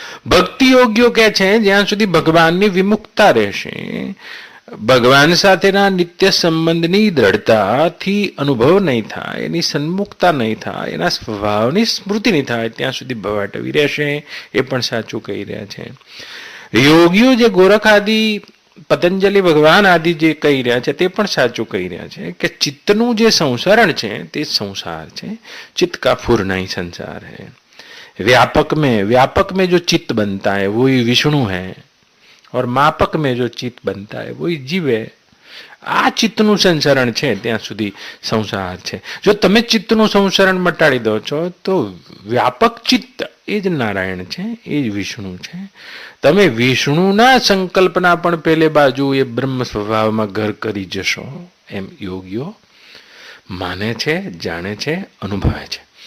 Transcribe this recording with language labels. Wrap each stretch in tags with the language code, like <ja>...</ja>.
<gu>ભક્તિ યોગ્યો કહે છે જ્યાં સુધી ભગવાનની વિમુક્તા રહેશે, ભગવાન સાથેના નિત્ય સંબંધની દ્રઢતાથી અનુભવ નહીં થાય, એની સન્મુખતા નહીં થાય, એના સ્વભાવની સ્મૃતિ નહીં થાય ત્યાં સુધી ભવાટવી રહેશે. એ પણ સાચું કહી રહ્યા છે. યોગીઓ જે ગોરખ આદિ, પતંજલિ ભગવાન આદિ જે કહી રહ્યા છે તે પણ સાચું કહી રહ્યા છે કે ચિત્તનું જે સંસરણ છે તે સંસાર છે.</gu> <hi>चित्त का फूरना ही संसार है. व्यापक में जो चित्त बनता है वो ही विष्णु है और मापक में जो चित्त बनता है वो ही जीव है.</hi> <gu>આ ચિત્તનું સંસરણ છે ત્યાં સુધી સંસાર છે. જો તમે ચિત્તનું સંસરણ મટાડી દો છો તો વ્યાપક ચિત્ત એ જ નારાયણ છે, એ જ વિષ્ણુ છે. તમે વિષ્ણુના સંકલ્પના પણ પહેલે બાજુ એ બ્રહ્મ સ્વભાવમાં ઘર કરી જશો એમ યોગીઓ માને છે, જાણે છે, અનુભવે છે.</gu>